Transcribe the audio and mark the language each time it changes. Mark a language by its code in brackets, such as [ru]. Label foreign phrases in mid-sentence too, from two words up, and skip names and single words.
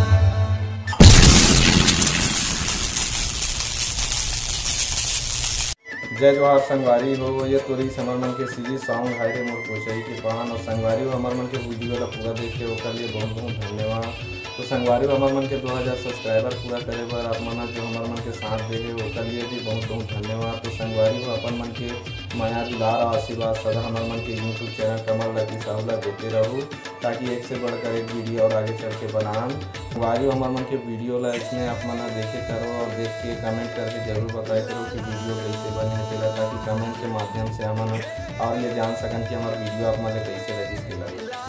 [hne] जय जवाहर संगवारी हो, ये तोरी हमार मन के [en] series song [hne] हाय रे मोर को चाहिए के पान। और संगवारी हो हमार मन के वीडियो ला पूरा देखे ओकर लिए बहुत बहुत धन्यवाद। तो संगवारी हो हमार मन के 2000 सब्सक्राइबर पूरा करे बर आप मन जो हमार मन के साथ दे है ओकर लिए भी बहुत बहुत धन्यवाद। तो संगवारी हो अपन मन के माया दुलार और आशीर्वाद सदा हमार मन के [en] YouTube channel [hne] कमल लकी साहू ला देते रहूँ, ताकि एक से बढ़कर एक वीडियो और आगे चल के बनाएं। संगवारी हो हमार मन के वीडियो ला इसमें आप मन देखे करो और देख के कमेंट करके जरूर बताए करो कि वीडियो कैसे बने है, ताकि कमेंट के माध्यम से हम और ये जान सकन कि हमारा वीडियो आप मन कैसे लगी।